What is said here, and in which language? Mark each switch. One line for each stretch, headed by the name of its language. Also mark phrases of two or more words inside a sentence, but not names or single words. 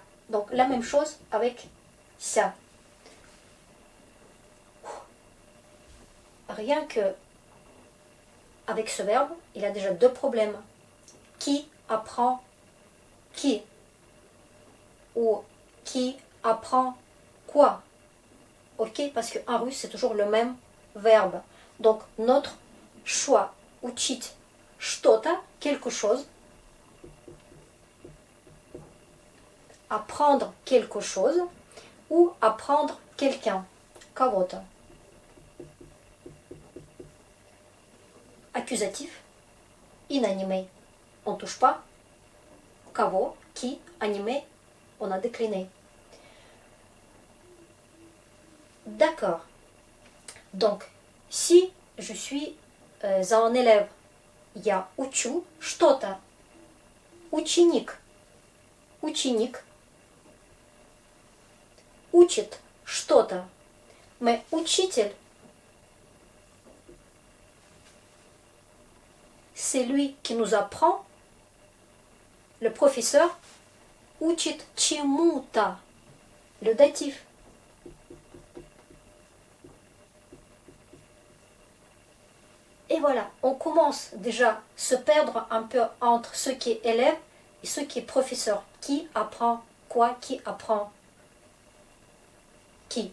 French: Donc la même chose avec ça. Rien que avec ce verbe, il a déjà deux problèmes. Qui apprend qui? Ou qui apprend quoi? Ok, parce qu'en russe, c'est toujours le même verbe. Donc, notre choix,
Russian: учить что-то,
French: quelque chose, apprendre quelque chose, ou apprendre quelqu'un,
Russian: кого-то.
French: Accusatif, inanimé, on ne touche pas. Кого, qui, animé, on a décliné. D'accord. Donc, si je suis un élève,
Russian: я учу что-то. Ученик. Ученик. Учит что-то.
French: Mais учитель, c'est lui qui nous apprend. Le professeur
Russian: учит чему-то.
French: Le datif. Et voilà, on commence déjà à se perdre un peu entre ce qui est élève et ce qui est professeur. Qui apprend quoi? Qui apprend qui?